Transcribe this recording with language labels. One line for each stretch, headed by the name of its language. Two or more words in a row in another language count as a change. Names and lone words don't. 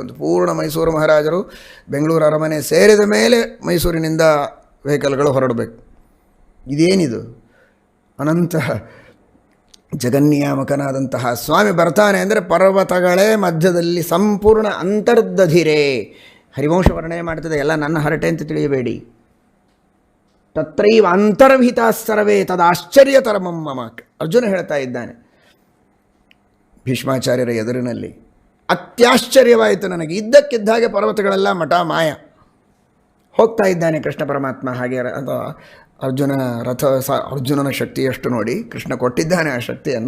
Kannada: ಒಂದು ಪೂರ್ಣ ಮೈಸೂರು ಮಹಾರಾಜರು ಬೆಂಗಳೂರು ಅರಮನೆ ಸೇರಿದ ಮೇಲೆ ಮೈಸೂರಿನಿಂದ ವೆಹಿಕಲ್ಗಳು ಹೊರಡಬೇಕು. ಇದೇನಿದು? ಅನಂತ ಜಗನ್ನಿಯಾಮಕನಾದಂತಹ ಸ್ವಾಮಿ ಬರ್ತಾನೆ ಅಂದರೆ ಪರ್ವತಗಳೇ ಮಧ್ಯದಲ್ಲಿ ಸಂಪೂರ್ಣ ಅಂತರ್ದಧಿರೇ. ಹರಿವಂಶ ವರ್ಣನೆ ಮಾಡ್ತದೆ, ಎಲ್ಲ ನನ್ನ ಹರಟೆ ಅಂತ ತಿಳಿಯಬೇಡಿ.
Sanskrit: ತತ್ರೈವ ಅಂತರ್ಹಿತ ಸರ್ವೇ ತದಾಶ್ಚರ್ಯತರಮಂ ಮಮ.
Kannada: ಅರ್ಜುನ ಹೇಳ್ತಾ ಇದ್ದಾನೆ ಭೀಷ್ಮಾಚಾರ್ಯರ ಎದುರಿನಲ್ಲಿ, ಅತ್ಯಾಶ್ಚರ್ಯವಾಯಿತು ನನಗೆ. ಇದ್ದಕ್ಕಿದ್ದ ಹಾಗೆ ಪರ್ವತಗಳೆಲ್ಲ ಮಠ ಮಾಯ. ಹೋಗ್ತಾ ಇದ್ದಾನೆ ಕೃಷ್ಣ ಪರಮಾತ್ಮ. ಹಾಗೆ ಅರ್ಜುನನ ಶಕ್ತಿಯಷ್ಟು ನೋಡಿ ಕೃಷ್ಣ ಕೊಟ್ಟಿದ್ದಾನೆ ಆ ಶಕ್ತಿಯನ್ನು.